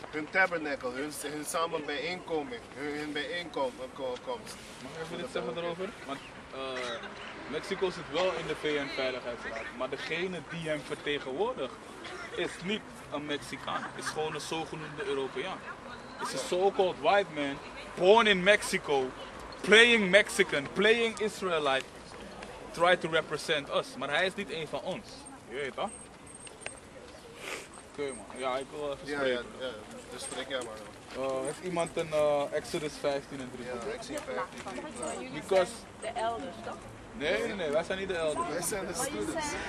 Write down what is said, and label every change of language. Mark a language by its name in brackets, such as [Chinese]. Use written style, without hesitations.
[Dutch] Hun tabernacle, hun samen bijeenkoming, hun bijeenkomst. Mag ik even iets zeggen erover? Want Mexico zit wel in de VN-veiligheidsraad, maar degene die hem vertegenwoordigt is niet een Mexicaan, is gewoon een zogenoemde Europeaan. Is een [English] so-called white man, born in Mexico, playing Mexican, playing Israelite, try to represent us. [Dutch] Maar hij is niet een van ons. Je weet toch? Oké man, ja ik wil even spreken. Ja, dus spreek jij maar. Heeft iemand een Exodus 15 en 3? Ja, ik zie 15. [English] Because... [Dutch] De elders, toch? Nee, wij zijn niet de elders. Wij zijn de students.